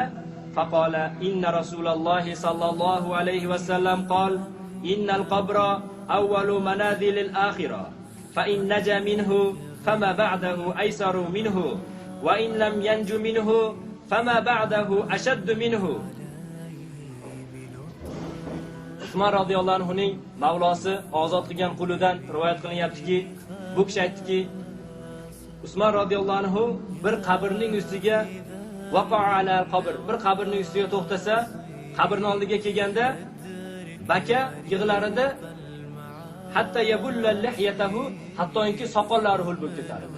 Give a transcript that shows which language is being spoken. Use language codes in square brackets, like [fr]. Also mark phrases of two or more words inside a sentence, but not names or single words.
[ar] فقال: إن رسول الله صلى الله عليه وسلم قال: إن القبر أول منازل الآخرة، فإن نجا منه فما بعده أيسر منه، وإن لم ينج منه فما بعده أشد منه. [uz] Usmon [ar] رضي الله عنه [uz] mavlosi ozod qilgan qulidan rivoyat qilinyaptiki, bu kishi aytdiki, Usmon [ar] رضي الله عنه [uz] bir qabrning ustiga [ar] وقف على قبر, [uz] bir qabrning ustiga to'xtasa, qabrning oldiga kelganda baka yig'lar edi, hatta [ar] يبل لحيته, [uz] hattoki soqollari hul bo'lib ketar edi.